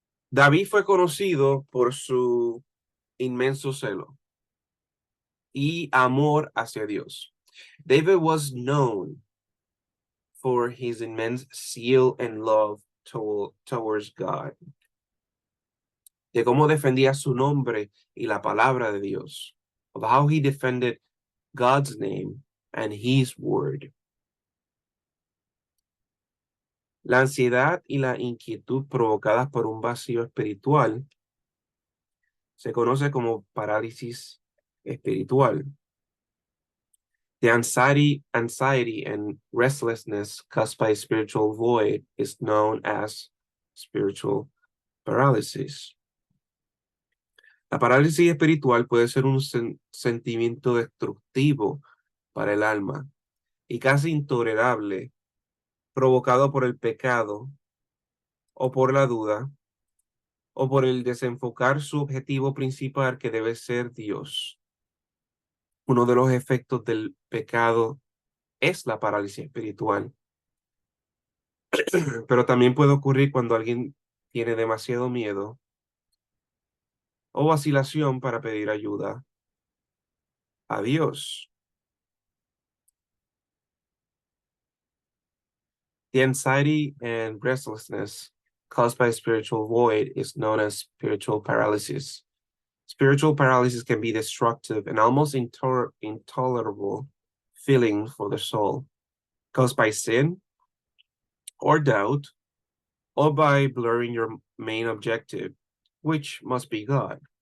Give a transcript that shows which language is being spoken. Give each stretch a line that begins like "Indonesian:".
Spanish: David fue conocido por su inmenso celo y amor hacia Dios.
English: David was known for his immense zeal and love towards God.
Spanish: De cómo defendía su nombre y la palabra de Dios.
English: Of how he defended God's name and his word.
Spanish: La ansiedad y la inquietud provocadas por un vacío espiritual se conoce como parálisis espiritual.
English: The anxiety and restlessness caused by a spiritual void is known as spiritual paralysis.
Spanish: La parálisis espiritual puede ser un sentimiento destructivo para el alma y casi intolerable, provocado por el pecado o por la duda o por el desenfocar su objetivo principal, que debe ser Dios. Uno de los efectos del pecado es la parálisis espiritual. Pero también puede ocurrir cuando alguien tiene demasiado miedo o vacilación para pedir ayuda a Dios.
English: The anxiety and restlessness caused by spiritual void is known as spiritual paralysis. Spiritual paralysis can be destructive and almost intolerable feeling for the soul, caused by sin or doubt, or by blurring your main objective, which must be God.